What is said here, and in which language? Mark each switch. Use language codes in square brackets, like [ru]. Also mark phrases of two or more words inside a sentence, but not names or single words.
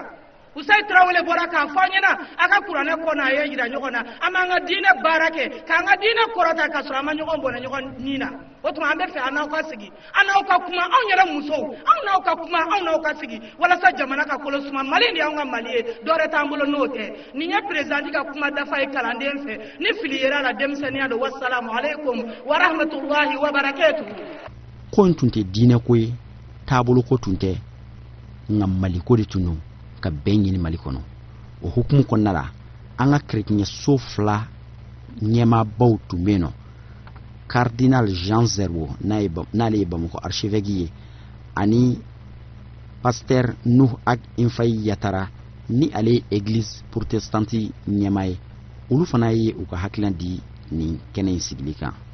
[bm] Usayi Tarawele bɔra k'a fɔ an ɲɛna a ka kuranɛ kɔnɔ a ye jira ɲɔgɔn na an b'an ka diinɛ baara kɛ k'an ka diinɛ kɔrɔta ka sɔrɔ an ma ɲɔgɔn bɔnɛ ɲɔgɔn ni na o tuma an bɛ fɛ an n'aw ka sigi an n'aw ka kuma anw yɛrɛ musow anw n'aw ka kuma anw n'aw ka sigi walasa jamana ka kolo suma Mali de y'anw ka Mali ye dɔ wɛrɛ t'an bolo n'o tɛ nin ye président ka kuma dafa ye kalanden fɛ ni fili yera la denmisɛnniya don [ar] والسلام عليكم ورحمة الله وبركاته [bm] ko in tun tɛ diinɛ ko ye taabolo ko tun tɛ nka Mali ko de tun don ka bɛn ɲini Mali kɔnɔ o hukumu kɔnɔna la an ka kerecɛnso fila ɲɛmaabaw tun bɛ yen nɔ cardinal Jean Zerbo n'ale ye Bamakɔ archevêque ye ani pasteur Nuh Ag Infayi Yatara ni ale ye [fr] église protestante [bm] ɲɛmaa ye olu fana ye u ka hakilina di nin kɛnɛ in sigili kan.